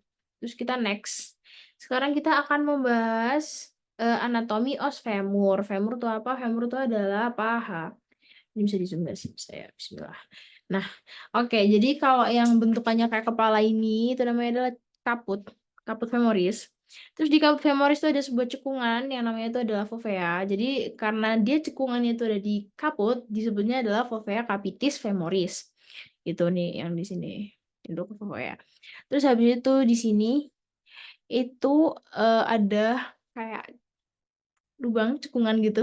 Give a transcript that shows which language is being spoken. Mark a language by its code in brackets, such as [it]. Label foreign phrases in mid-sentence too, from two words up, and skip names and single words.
[id] Terus kita next, sekarang kita akan membahas anatomi os femur. Femur itu apa? Femur itu adalah paha. Ini bisa di zoom gak sih saya? Bismillah. Nah, oke, jadi kalau yang bentukannya kayak kepala ini itu namanya adalah caput. [la] caput femoris. [id] Terus di [la] caput femoris [id] itu ada sebuah cekungan yang namanya itu adalah fovea. Jadi karena dia cekungannya itu ada di caput, disebutnya adalah [la] fovea capitis femoris. [id] Itu nih yang di sini untuk fovea. Terus habis itu di sini itu ada kayak lubang cekungan gitu.